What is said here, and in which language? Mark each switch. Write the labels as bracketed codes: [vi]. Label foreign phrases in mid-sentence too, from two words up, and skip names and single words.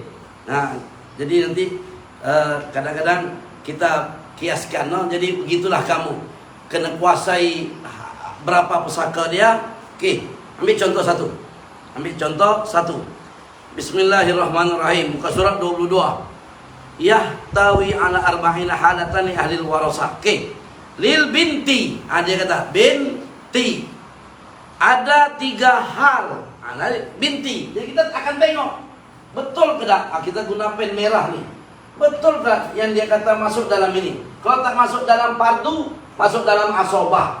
[ms] Jadi nanti kadang-kadang kita kiaskan, jadi begitulah kamu kena kuasai berapa pusaka dia. Okey, ambil contoh satu. [ar] Bismillahirrahmanirrahim. [ms] Buka surat 22. [ar] يحتوي على أربعين حالة لأهل الورثة. [ms] Okey. [ar] للبنت. [ms] Dia kata binti. Ada 3 hal. Binti. Jadi kita akan tengok betul ke tak? Kita guna pen merah ni. Betul tak yang dia kata masuk dalam ini? Kalau tak masuk dalam fardu, masuk dalam asobah.